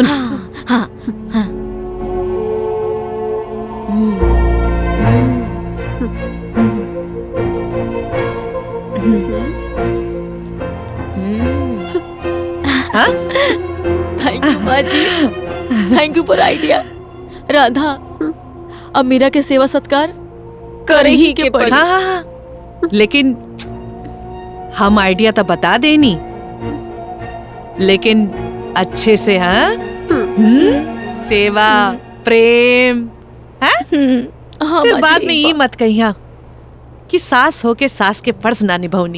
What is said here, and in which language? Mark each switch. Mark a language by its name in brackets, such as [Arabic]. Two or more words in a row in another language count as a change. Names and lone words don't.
[Bhojpuri] हाँ हाँ हाँ। [English] thank you [Bhojpuri] माँ जी, [English] thank you for idea. [Bhojpuri] राधा अब मीरा के सेवा सत्कार करे ही के पड़ी। हाँ हाँ हाँ, लेकिन हम आइडिया तो बता देनी, लेकिन अच्छे से। हाँ सेवा प्रेम, हाँ फिर बाद में ये मत कहिया कि सास हो के सास के फर्ज ना निभाऊनी।